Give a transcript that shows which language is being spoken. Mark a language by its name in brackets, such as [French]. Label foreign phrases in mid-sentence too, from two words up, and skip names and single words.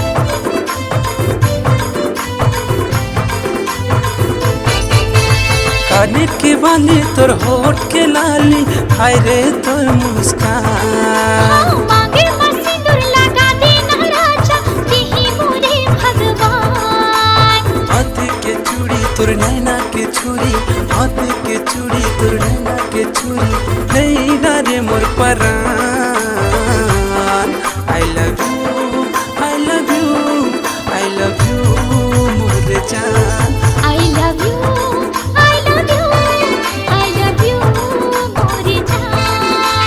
[Chhattisgarhi] काने के बाली तोर होठ के लाली, हाय रे तोर मुस्कान। मांगे मस्ती तोर लगा देना राजा, दिही मोरे भगवान। हाथ के चूड़ी तोर नैना के छुरी, हाथ के चूड़ी तोर नैना के छुरी, नैना रे मोर परान। [English] I love you, I love you, I love you [Chhattisgarhi] मोर जान। [English] I love you, I love you, I love you [Chhattisgarhi] मोरे जान।